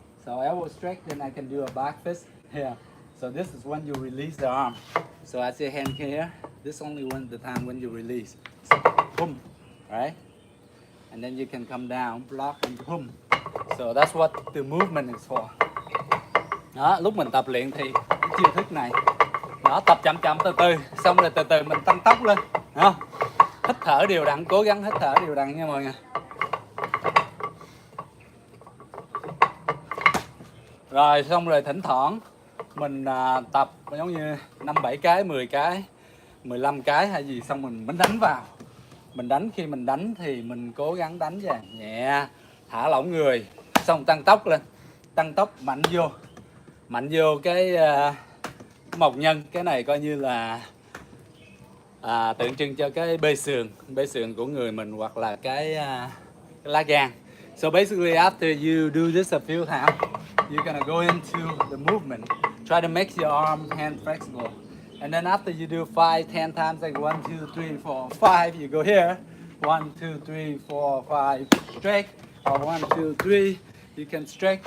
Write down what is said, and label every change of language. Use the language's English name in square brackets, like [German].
[English] So elbow stretch, then I can do a back fist here. So this is when you release the arm. So as your hand here, this only the time when you release. So boom, right? And then you can come down, block and boom. So that's what the movement is for. [Vietnamese] Đó, lúc mình tập luyện thì cái chiêu thức này, đó, tập chậm chậm từ từ, xong rồi từ từ mình tăng tốc lên, không? Hít thở đều đặn, cố gắng hít thở đều đặn nha mọi người. Rồi xong rồi thỉnh thoảng mình tập giống như 5-7 cái, 10 cái, 15 cái hay gì, xong mình mới đánh vào. Mình đánh, khi mình đánh thì mình cố gắng đánh về nhẹ, thả lỏng người, xong tăng tốc lên, tăng tốc mạnh vô cái mộc nhân. Cái này coi như là tượng trưng cho cái bê sườn của người mình, hoặc là cái lá gan. [English] So basically after you do this a few times, you're gonna go into the movement. Try to make your arm hand flexible. And then after you do 5-10 times, like 1, 2, 3, 4, 5, you go here. 1, 2, 3, 4, 5, stretch. Or 1, 2, 3, you can stretch.